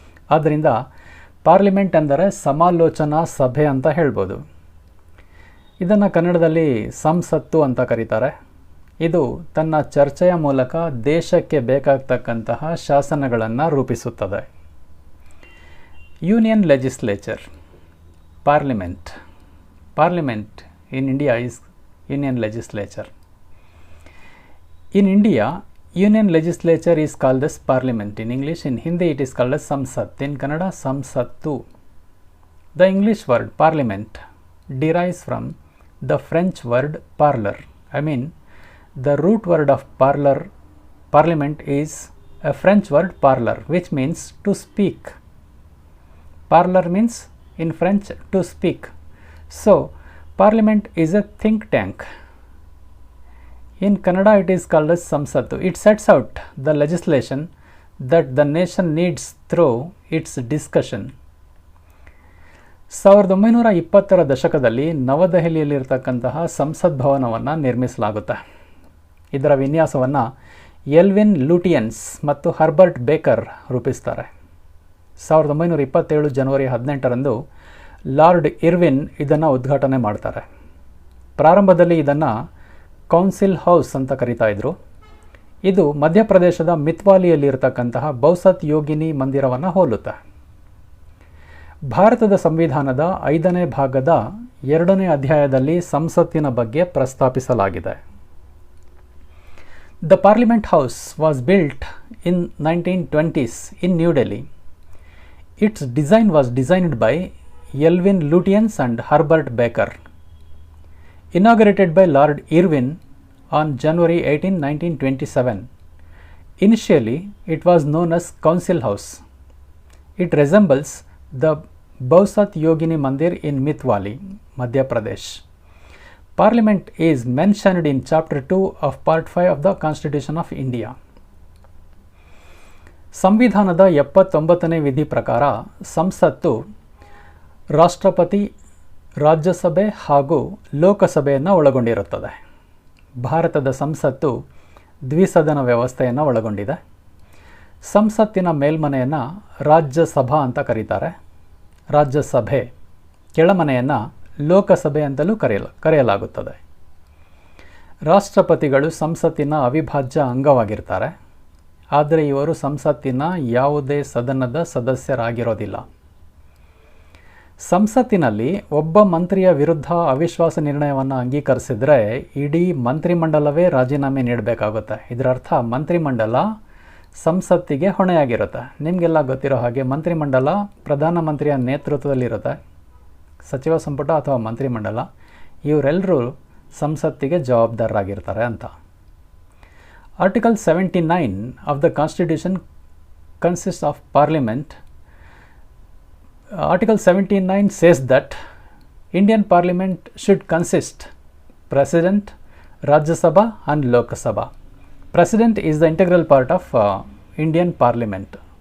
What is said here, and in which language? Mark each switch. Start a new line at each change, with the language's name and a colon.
Kannada: ಆದ್ದರಿಂದ ಪಾರ್ಲಿಮೆಂಟ್ ಎಂದರೆ ಸಮಾಲೋಚನಾ ಸಭೆ ಅಂತ ಹೇಳ್ಬೋದು. ಇದನ್ನು ಕನ್ನಡದಲ್ಲಿ ಸಂಸತ್ತು ಅಂತ ಕರೀತಾರೆ. ಇದು ತನ್ನ ಚರ್ಚೆಯ ಮೂಲಕ ದೇಶಕ್ಕೆ ಬೇಕಾಗ್ತಕ್ಕಂತಹ ಶಾಸನಗಳನ್ನು ರೂಪಿಸುತ್ತದೆ.
English: Union legislature, parliament. Parliament in India is Union Legislature. In India, Union Legislature is called as Parliament. In English, in Hindi it is called as Samsat. In Kannada, Samsattu. The English word Parliament derives from the French word parlor. The root word of Parliament is a French word parlor, which means to speak. Parlor means in French to speak. So, Parliament is a think tank. In Kannada, it is called as Samsattu. It sets out the legislation that the nation needs through its discussion.
Kannada: 1920ರ ದಶಕದಲ್ಲಿ ನವದೆಹಲಿಯಲ್ಲಿರ್ತಕ್ಕಂತಹ ಸಂಸತ್ ಭವನವನ್ನು ನಿರ್ಮಿಸಲಾಗುತ್ತೆ. ಇದರ ವಿನ್ಯಾಸವನ್ನು Elvin ಲೂಟಿಯನ್ಸ್ ಮತ್ತು Herbert baker ರೂಪಿಸ್ತಾರೆ. 1927 ಜನವರಿ 18ರಂದು lord Irwin ಇದನ್ನು ಉದ್ಘಾಟನೆ ಮಾಡ್ತಾರೆ. ಪ್ರಾರಂಭದಲ್ಲಿ ಇದನ್ನು ಕೌನ್ಸಿಲ್ ಹೌಸ್ ಅಂತ ಕರೀತಾ ಇದ್ರು. ಇದು ಮಧ್ಯಪ್ರದೇಶದ ಮಿತ್ವಾಲಿಯಲ್ಲಿರ್ತಕ್ಕಂತಹ ಬೌಸತ್ ಯೋಗಿನಿ ಮಂದಿರವನ್ನು ಹೋಲುತ್ತೆ. ಭಾರತದ ಸಂವಿಧಾನದ 5ನೇ ಭಾಗದ 2ನೇ ಅಧ್ಯಾಯದಲ್ಲಿ ಸಂಸತ್ತಿನ ಬಗ್ಗೆ ಪ್ರಸ್ತಾಪಿಸಲಾಗಿದೆ.
English: The parliament house was built in 1920s in New Delhi. Its design was designed by Elvin Lutyens and Herbert Baker. Inaugurated by Lord Irwin on January 18, 1927. Initially, it was known as Council House. It resembles the Bausat Yogini Mandir in Mithwali, Madhya Pradesh. Parliament is mentioned in Chapter 2 of Part 5 of the Constitution of India.
Kannada: ಸಂವಿಧಾನದ 79ನೇ ವಿಧಿ ಪ್ರಕಾರ ಸಂಸತ್ತು ರಾಷ್ಟ್ರಪತಿ, ರಾಜ್ಯಸಭೆ ಹಾಗೂ ಲೋಕಸಭೆಯನ್ನು ಒಳಗೊಂಡಿರುತ್ತದೆ. ಭಾರತದ ಸಂಸತ್ತು ದ್ವಿಸದನ ವ್ಯವಸ್ಥೆಯನ್ನು ಒಳಗೊಂಡಿದೆ. ಸಂಸತ್ತಿನ ಮೇಲ್ಮನೆಯನ್ನು ರಾಜ್ಯಸಭಾ ಅಂತ ಕರೀತಾರೆ. ರಾಜ್ಯಸಭೆ ಕೆಳಮನೆಯನ್ನು ಲೋಕಸಭೆ ಅಂತಲೂ ಕರೆಯಲಾಗುತ್ತದೆ. ರಾಷ್ಟ್ರಪತಿಗಳು ಸಂಸತ್ತಿನ ಅವಿಭಾಜ್ಯ ಅಂಗವಾಗಿರ್ತಾರೆ. ಆದರೆ ಇವರು ಸಂಸತ್ತಿನ ಯಾವುದೇ ಸದನದ ಸದಸ್ಯರಾಗಿರೋದಿಲ್ಲ. ಸಂಸತ್ತಿನಲ್ಲಿ ಒಬ್ಬ ಮಂತ್ರಿಯ ವಿರುದ್ಧ ಅವಿಶ್ವಾಸ ನಿರ್ಣಯವನ್ನು ಅಂಗೀಕರಿಸಿದರೆ ಇಡೀ ಮಂತ್ರಿಮಂಡಲವೇ ರಾಜೀನಾಮೆ ನೀಡಬೇಕಾಗುತ್ತೆ. ಇದರರ್ಥ ಮಂತ್ರಿಮಂಡಲ ಸಂಸತ್ತಿಗೆ ಹೊಣೆಯಾಗಿರುತ್ತೆ. ನಿಮಗೆಲ್ಲ ಗೊತ್ತಿರೋ ಹಾಗೆ ಮಂತ್ರಿಮಂಡಲ ಪ್ರಧಾನಮಂತ್ರಿಯ ನೇತೃತ್ವದಲ್ಲಿರುತ್ತೆ. ಸಚಿವ ಸಂಪುಟ ಅಥವಾ ಮಂತ್ರಿಮಂಡಲ ಇವರೆಲ್ಲರೂ ಸಂಸತ್ತಿಗೆ ಜವಾಬ್ದಾರರಾಗಿರ್ತಾರೆ ಅಂತ.
English: Article 79 of the Constitution consists of Parliament. Article 79 says that Indian Parliament should consist President, Rajya Sabha and Lok Sabha. President is the integral part of Indian Parliament.